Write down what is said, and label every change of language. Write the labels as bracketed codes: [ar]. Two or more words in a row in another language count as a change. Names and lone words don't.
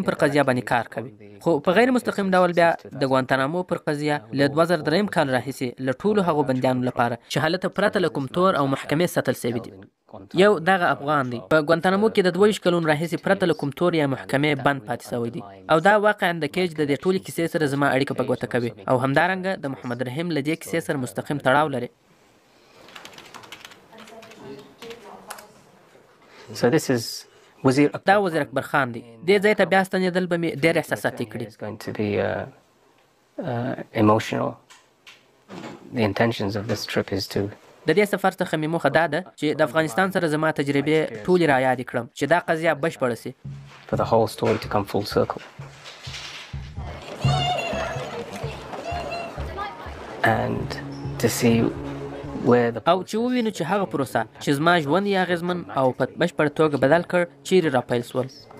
[ps] پر قضیه باندې کار کوي، خو په غیر مستقیم ډول بیا د ګوانتانامو پر قضیه له 2003 کال راهیسې له ټولو هغو بندیانو لپاره چې هلته پرته له کوم تور او محکمې ساتل سوي دي. یو دغه افغان دی په ګوانتانامو کې د 22 کلونو راهیسې پرته له کوم تور یا محکمې بند پاتې سوی دی او دا واقعا د کیج د دې ټولې کیسې سره زما اړیکه په ګوته کوي او همدارنګه د محمد رحیم له دې کیسې سره مستقیم تړاو لري. [en] So this is [ps] دا وزیر اکبر خان دی. دې ځای ته بیا ستنېدل به مې ډېر احساساتي کړي. [en] It's going to be emotional. The intentions of this trip is to [ps] د دې سفر څخه مې موخه دا ده چې د افغانستان سره زما تجربې ټولې را یادې کړم چې دا قضیه بشپړه سي. [en] For the whole story to come full circle. And to see where the [ps] او چې ووینو چې هغه پروسه چې زما ژوند یې اغېزمن او په بشپړه توګه بدل کړ چیرې راپیل سول.